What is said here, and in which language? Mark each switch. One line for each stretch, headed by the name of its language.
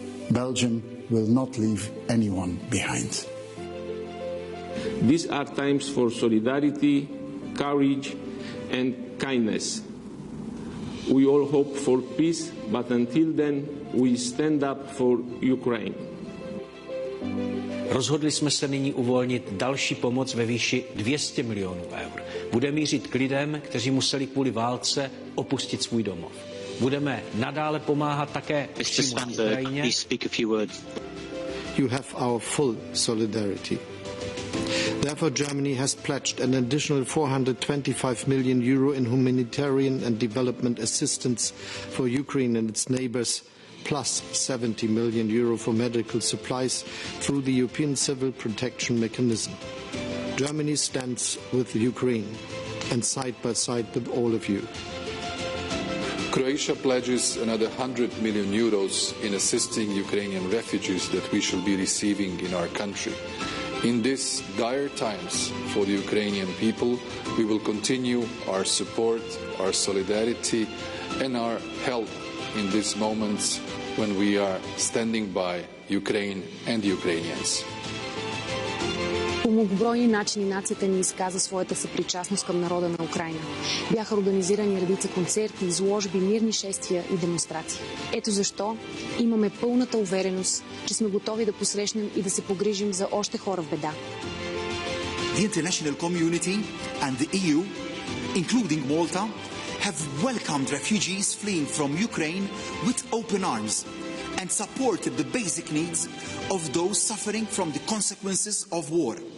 English: Belgium will not leave anyone behind. These are times for solidarity, courage and kindness. We all hope for peace, but until then, we stand up for Ukraine.
Czech: Rozhodli jsme se nyní uvolnit další pomoc ve výši 200 milionů eur. Bude mířit k lidem, kteří museli kvůli válce opustit svůj domov. Budeme nadále pomáhat také přímo na Ukrajině.
English: You have our full solidarity. Therefore, Germany has pledged an additional 425 million euro in humanitarian and development assistance for Ukraine and its neighbors, plus 70 million euro for medical supplies through the European Civil Protection Mechanism. Germany stands with Ukraine and side by side with all of you. Croatia pledges another 100 million euros in assisting Ukrainian refugees that we shall be receiving in our country. In these dire times for the Ukrainian people, we will continue our support, our solidarity and our help in these moments when we are standing by Ukraine and Ukrainians.
Bulgarian: По многобройни начини нацията ни изказа своята съпричастност към народа на Украйна. Бяха организирани редица концерти, изложби, мирни шествия и демонстрации. Ето защо имаме пълната увереност, че сме готови да посрещнем и да се погрижим за още хора в беда.
English: The international community and the EU, including Malta, have welcomed refugees fleeing from Ukraine with open arms and supported the basic needs of those suffering from the consequences of war.